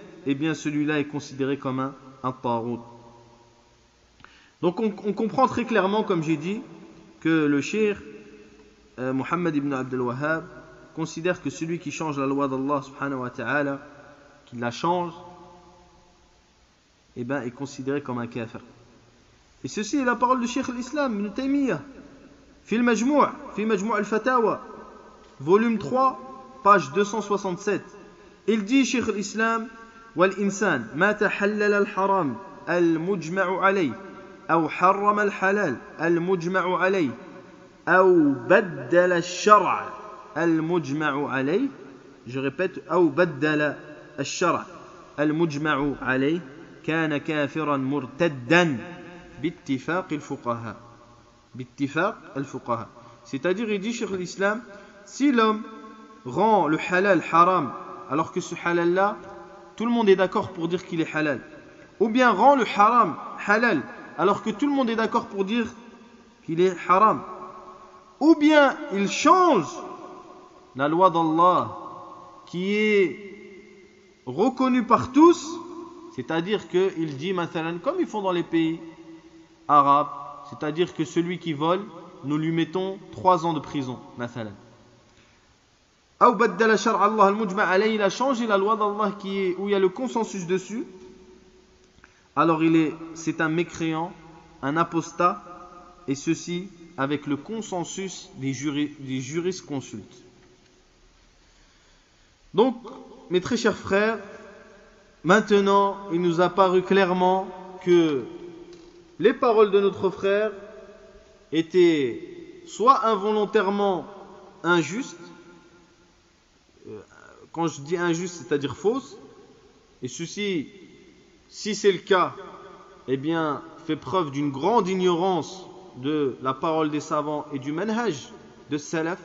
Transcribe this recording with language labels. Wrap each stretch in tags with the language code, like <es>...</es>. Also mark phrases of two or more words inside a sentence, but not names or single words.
<fr>Eh bien, celui-là est considéré comme un taghut. Donc, on comprend très clairement, comme j'ai dit, que le cheikh Mohammed ibn Abdel Wahhab considère que celui qui change la loi d'Allah</fr> <ar>سبحانه وتعالى,</ar> <fr>qui la change, eh bien, est considéré comme un kafir. Et ceci est la parole du Cheikh l'Islam Ibn Taymiyyah, fi Majmou' al-Fatawa, volume 3, page 267. Il dit, Cheikh l'Islam:</fr> <ar>والإنسان ما تحلل الحرام المجمع عليه أو حرم الحلال المجمع عليه أو بدل الشرع المجمع عليه.</ar> <fr>Je répète:</fr> <ar>أو بدل الشرع المجمع عليه كان كافرا مرتدا باتفاق الفقهاء.</ar> <fr>C'est-à-dire, il dit, Cheikh l'Islam, si l'homme rend le halal haram alors que ce halal là tout le monde est d'accord pour dire qu'il est halal, ou bien rend le haram halal alors que tout le monde est d'accord pour dire qu'il est haram, ou bien il change la loi d'Allah qui est reconnue par tous, c'est-à-dire qu'il dit, mathalan, comme ils font dans les pays arabes, c'est-à-dire que celui qui vole, nous lui mettons 3 ans de prison, mathalan. Ou</fr> <ar>بدل شرع الله المجمع عليه,</ar> <fr>il a changé la loi d'Allah où il y a le consensus dessus, alors c'est un mécréant, un apostat, et ceci avec le consensus des jurisconsultes. Donc, mes très chers frères, maintenant, il nous a paru clairement que les paroles de notre frère étaient soit involontairement injustes, quand je dis injuste, c'est-à-dire fausses, et ceci, si c'est le cas, eh bien, fait preuve d'une grande ignorance de la parole des savants et du manhaj de salaf.</fr>